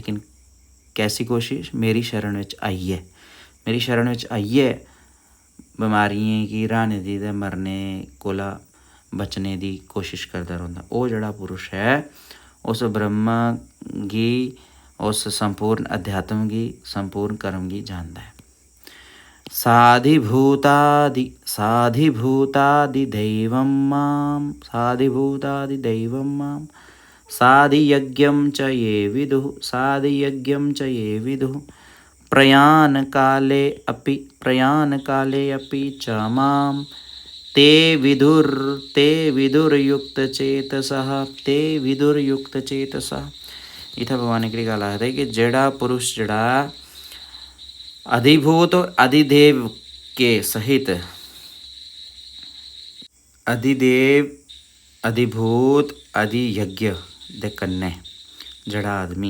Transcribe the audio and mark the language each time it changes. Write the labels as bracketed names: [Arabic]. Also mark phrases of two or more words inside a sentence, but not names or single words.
[Dogri] लेकिन कैसी कोशिश मेरी शरण विच आइए मेरी शरण विच आइए बीमारियें गी हराने दी ते मरने कोला बचने दी कोशिश करदा रौंह्दा। ओह् जेड़ा पुरुष है उस ब्रह्म गी उस संपूर्ण अध्यात्म गी संपूर्ण कर्म गी जानदा है। [Sanskrit] साधिभूतादिदैवं मां साधियज्ञं च ये विदुः प्रयाणकाले अपि च मां ते विदुर्युक्तचेतसः [Dogri] इत्थै भगवान एकड़ी गल आखदे कि जेड़ा पुरुष जेड़ा अधिभूत और अधिदेव के सहित अधिभूत अधियज्ञ दे कन्नै जेड़ा आदमी